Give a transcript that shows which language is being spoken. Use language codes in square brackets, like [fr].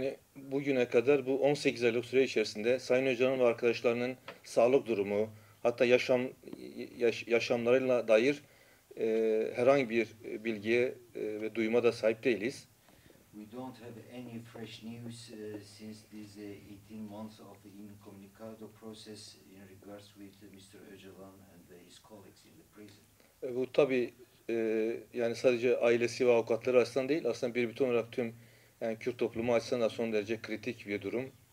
[tr] Yani bugüne kadar bu 18 aylık süre içerisinde Sayın Öcalan ve arkadaşlarının sağlık durumu, hatta yaşamlarıyla dair herhangi bir bilgiye ve duyuma da sahip değiliz. [en] We don't have any fresh news since these 18 months of the incommunicado process in regards with Mr. Öcalan and his colleagues in the prison. [tr] Bu tabii yani sadece ailesi ve avukatları açısından değil, aslında bir bütün olarak tüm yani Kürt toplumu açısından da son derece kritik bir durum.